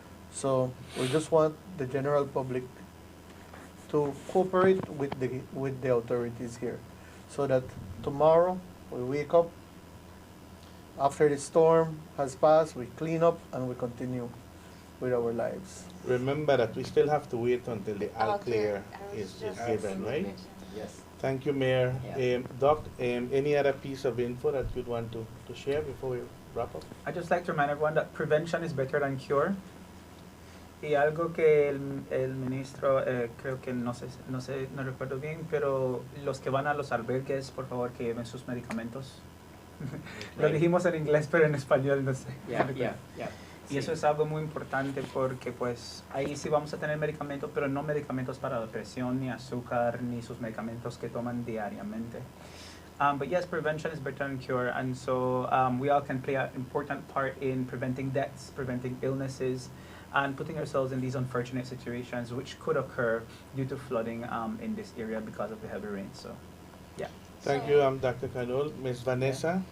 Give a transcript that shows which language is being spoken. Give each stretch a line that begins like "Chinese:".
English: So we just want the general public to cooperate with the authorities here, so that tomorrow we wake up, after the storm has passed, we clean up and we continue with our lives. Remember that we still have to wait until the all clear is given, right? Yes. Thank you, Mayor. Yeah. Doc, any other piece of info that you'd want to share before we wrap up? I'd just like to remind everyone that prevention is better than cure.
Spanish: Y algo que el ministro, creo que no recuerdo bien, pero los que van a los albergues, por favor, que lleven sus medicamentos. Lo dijimos en inglés, pero en español no sé. Y eso es algo muy importante porque pues ahí sí vamos a tener medicamentos, pero no medicamentos para la presión, ni azúcar, ni sus medicamentos que toman diariamente.
English: But yes, prevention is better than cure, and so we all can play an important part in preventing deaths, preventing illnesses, and putting ourselves in these unfortunate situations which could occur due to flooding in this area because of the heavy rain. So, yeah. Thank you, Dr. Kanul. Ms. Vanessa?